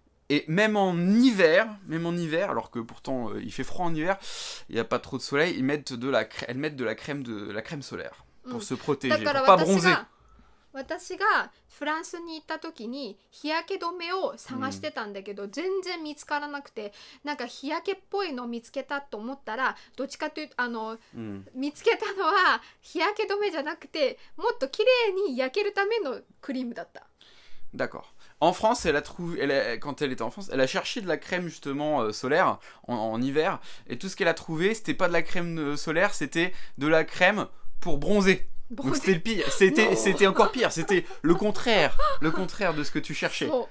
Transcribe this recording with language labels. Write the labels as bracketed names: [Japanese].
[French] Et même en hiver, alors que pourtant il fait froid en hiver, il n'y a pas trop de soleil, elles mettent de la crème solaire pour se protéger, pour pas bronzer. [Japanese] 私がフランスに行った時に日焼け止めを探してたんだけど、全然見つからなくて、なんか日焼けっぽいのを見つけたと思ったら、どっちかというと見つけたのは日焼け止めじゃなくて、もっと綺麗に焼けるためのクリームだった。 [French] D'accord. En France, quand elle était en France, elle a cherché de la crème justement solaire en hiver, et tout ce qu'elle a trouvé, c'était pas de la crème solaire, c'était de la crème pour bronzer. Donc c'était le pire, c'était encore pire, c'était le contraire de ce que tu cherchais.